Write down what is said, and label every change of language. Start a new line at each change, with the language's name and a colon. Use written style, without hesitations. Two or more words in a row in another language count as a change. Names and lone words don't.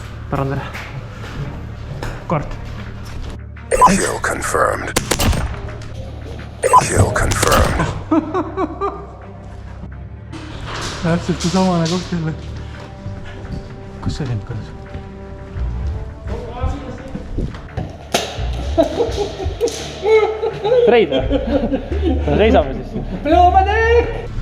Estonian: parandada. Kord.
English: Kill confirmed. Kill confirmed.
Estonian: Täpselt see samane koht jälle. Kus see lend kadus? Treid või? Seisame siis. Blowback!